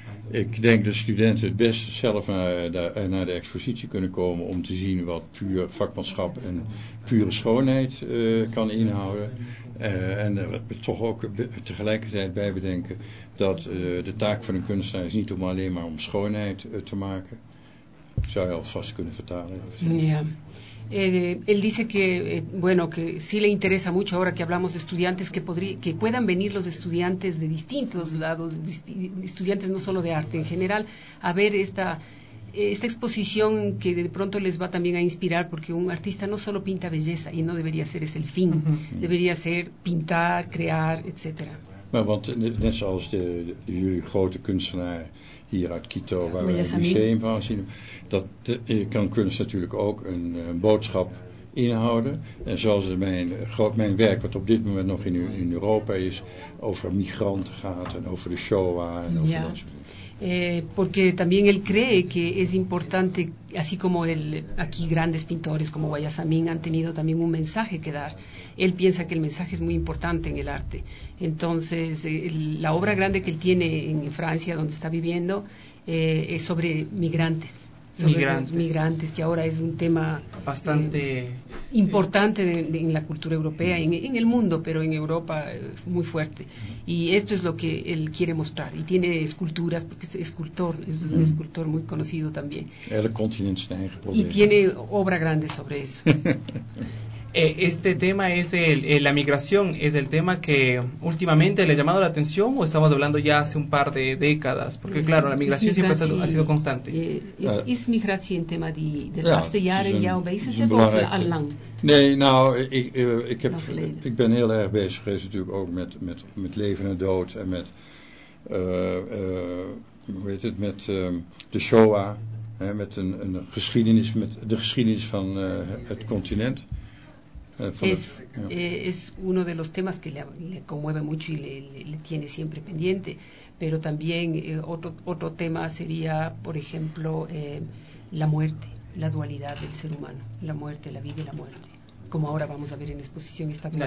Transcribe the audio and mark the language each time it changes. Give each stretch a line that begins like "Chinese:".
Dutch: Ik denk dat studenten het beste zelf naar de expositie kunnen komen om te zien wat puur vakmanschap en pure schoonheid kan inhouden. En dat we toch ook tegelijkertijd bij bedenken dat de taak van een kunstenaar is niet om alleen maar om schoonheid te maken. zou je alvast kunnen vertalen. Ja.
Spanish: Él dice que, bueno, que sí le interesa mucho ahora que hablamos de estudiantes, que puedan venir los estudiantes de distintos lados, estudiantes no solo de arte en general, a ver esta exposición, que de pronto les va también a inspirar, porque un artista no solo pinta belleza, y no debería ser ese el fin, debería ser pintar, crear, etcétera.
Dutch: Maar want net zoals jullie grote kunstenaar hier uit Quito, waar we een museum van zien, dat kan kunst natuurlijk ook een boodschap inhouden. En zoals mijn werk, wat op dit moment nog in Europa is, over migranten gaat en over de Shoah en over dat soort dingen.
Spanish: Porque también él cree que es importante, así como él, aquí grandes pintores como Guayasamín han tenido también un mensaje que dar. Él piensa que el mensaje es muy importante en el arte. Entonces, la obra grande que él tiene en Francia, donde está viviendo, es sobre migrantes. Los migrantes, que ahora es un tema bastante importante en la cultura europea, en el mundo, pero en Europa es muy fuerte. Y esto es lo que él quiere mostrar. Y tiene esculturas, porque es escultor, es un escultor muy conocido también. El continente está en el problema. Y tiene obra grande sobre eso. Este tema es la migración, es el tema que últimamente le ha llamado la atención, o estamos hablando ya hace un par de décadas, porque claro, la migración siempre ha sido constante. ¿Es migración tema de las de jaren ya o veces de todo al lang?
Dutch: Nee, nou, ik ben heel erg bezig geweest natuurlijk ook met leven en dood en met hoe heet het, met de Shoah, hè, met een geschiedenis, met de geschiedenis van het continent.
Spanish: Es uno de los temas que le conmueve mucho y le tiene siempre pendiente, pero también otro tema sería, por ejemplo, la muerte, la dualidad del ser humano, la muerte, la vida y la muerte, como ahora vamos a ver en exposición esta dualidad,